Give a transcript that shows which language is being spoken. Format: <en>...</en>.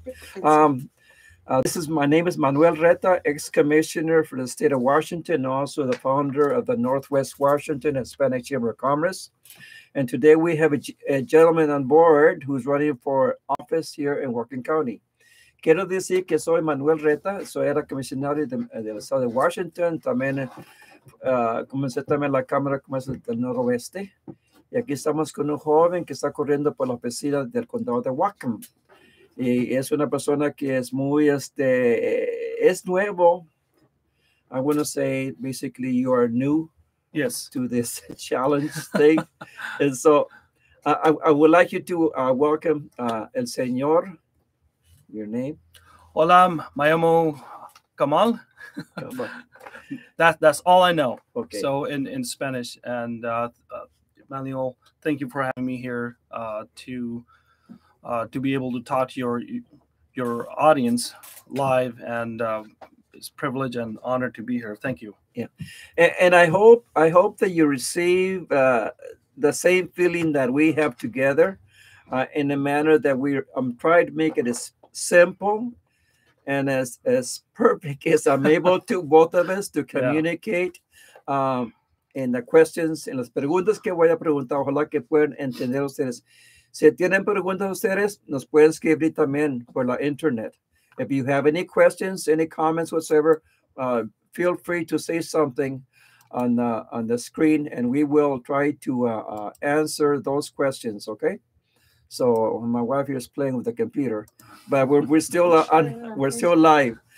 <en>It's- My name is Manuel Reta, ex-commissioner for the state of Washington, and also the founder of the Northwest Washington Hispanic Chamber of Commerce. And today we have a gentleman on board who's running for office here in Whatcom County.</en> <es>Quiero decir que soy Manuel Reta, soy el comisionado del estado de Washington, también comencé también la Cámara de Comercio del Noroeste. Y aquí estamos con un joven que está corriendo por la oficina del condado de Whatcom. Y es una persona que es muy, es nuevo.</es> <en>I want to say, basically, you are new Yes. to this challenge thing. And so I would like you to welcome El Señor, your name.</en> <es>Hola, me llamo Kamal.</es> <en>That's all I know. Okay. So in Spanish, and Manuel, thank you for having me here to be able to talk to your audience live, and it's a privilege and honor to be here. Thank you. Yeah, and I hope that you receive the same feeling that we have together, in a manner that I'm trying to make it as simple and as perfect as I'm able to, both of us, to communicate.</en> <es>En las questions, en las preguntas que voy a preguntar, ojalá que puedan entender ustedes. Si tienen preguntas ustedes, nos pueden escribir también por la internet.</es> <en>If you have any questions, any comments whatsoever, feel free to say something on the screen, and we will try to answer those questions. Okay. So my wife here is playing with the computer, but we're still we're still live.</en>